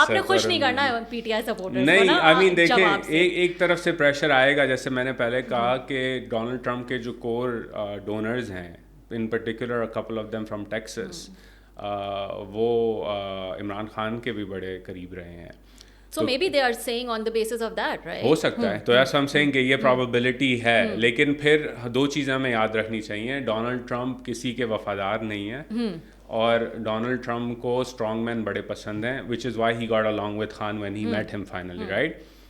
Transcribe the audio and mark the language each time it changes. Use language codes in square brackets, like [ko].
[ur] آپ نے خوش نہیں کرنا ہے پی ٹی آئی سپورٹرز نہیں, آئی مین دیکھیں ایک طرف سے پریشر آئے گا, جیسے میں نے پہلے کہا کہ ڈونلڈ ٹرمپ کے جو کور ڈونرز ہیں, [en] in particular couple of them from Texas, [ur] وہ عمران خان کے بھی بڑے قریب رہے ہیں. [en] So maybe they are saying on the basis of that, right? [ur] ہو سکتا ہے, تو ایسا ہم سینگ کہ یہ پرابیبلٹی ہے. لیکن پھر دو چیزیں ہمیں یاد رکھنی چاہیے. ڈونلڈ ٹرمپ کسی کے وفادار نہیں ہے, اور ڈونلڈ ٹرمپ کو اسٹرانگ مین بڑے پسند ہیں, [en] which is why he got along with [ur] Khan [en] when he met him finally, right?